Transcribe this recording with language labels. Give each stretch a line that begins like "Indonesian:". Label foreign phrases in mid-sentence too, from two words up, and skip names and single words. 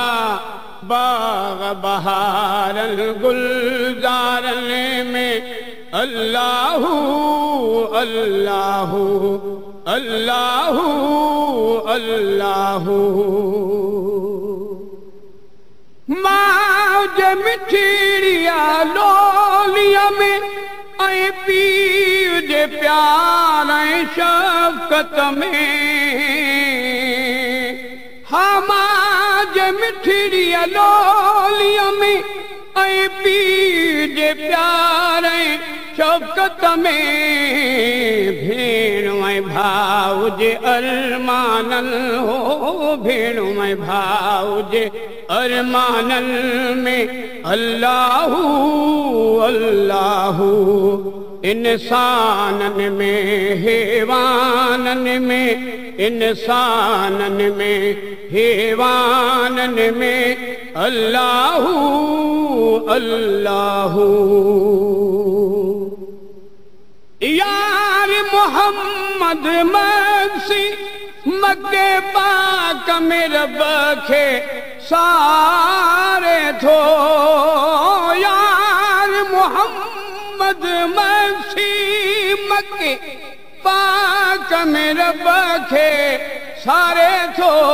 Sindhi: बाग बहारन गुलजारन में
Arabic: الله الله الله الله.
Sindhi: मौज मिठड़िया लोलिया में ऐं पीउ जे प्यार ऐं शफ़क़त में। मौज मिठड़िया लोलिया में ऐं पीउ जे प्यार ऐं शौकत में भेण ऐं भाउ जे अरमानन हो भेण ऐं भाउ जे अरमानन में
Arabic: الله الله
Sindhi: इंसानन में हैवानन में इंसानन में हैवानन में
Arabic: الله الله
Sindhi: यार मोहम्मद मक्सी मक्के पाक में रब खे सारे थो यार मोहम्मद मक्सी मक्के पाक में रब खे सारे थो